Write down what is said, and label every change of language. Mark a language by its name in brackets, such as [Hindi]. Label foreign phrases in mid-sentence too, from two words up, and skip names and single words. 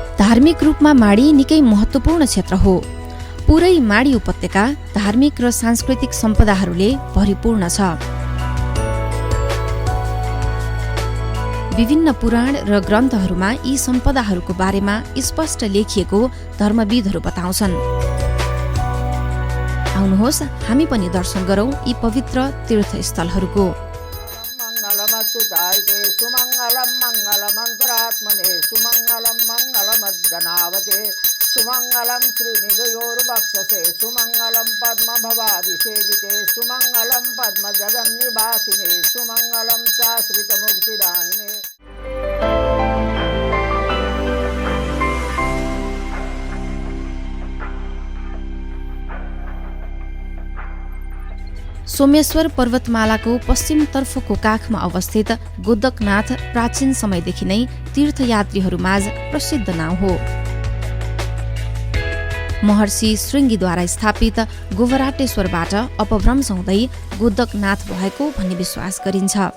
[Nepali] धार्मिक रूपमा माडी निकै महत्त्वपूर्ण क्षेत्र हो। पुरै माडी उपत्यका धार्मिक र सांस्कृतिक सम्पदाहरूले भरिपूर्ण छ। विभिन्न पुराण र ग्रन्थहरूमा यी सम्पदाहरूको बारेमा स्पष्ट लेखिएको धर्मविदहरू बताउँछन्। आउनुहोस् हामी पनि दर्शन गरौँ यी पवित्र तीर्थस्थलहरूको। [Sanskrit] मङ्गलमच्युतायते सुमङ्गलं मङ्गलमन्तरात्मने सुमङ्गलं मङ्गलमज्जनावते सुमङ्गलं श्रीनिधयोर्वक्षसे सुमङ्गलं पद्मभवादिसेविते सुमङ्गलं पद्मजगन्निवासिने सुमङ्गलं चाश्रितमुक्तिदायिने। [Nepali] सोमेश्वर पर्वतमालाको पश्चिमतर्फको काखमा अवस्थित गोदकनाथ प्राचीन समयदेखि नै तीर्थयात्रीहरूमाझ प्रसिद्ध नाउँ हो। महर्षि श्रृङ्गीद्वारा स्थापित गोबराटेश्वरबाट अपभ्रंश हुँदै गोदकनाथ भएको भन्ने विश्वास गरिन्छ।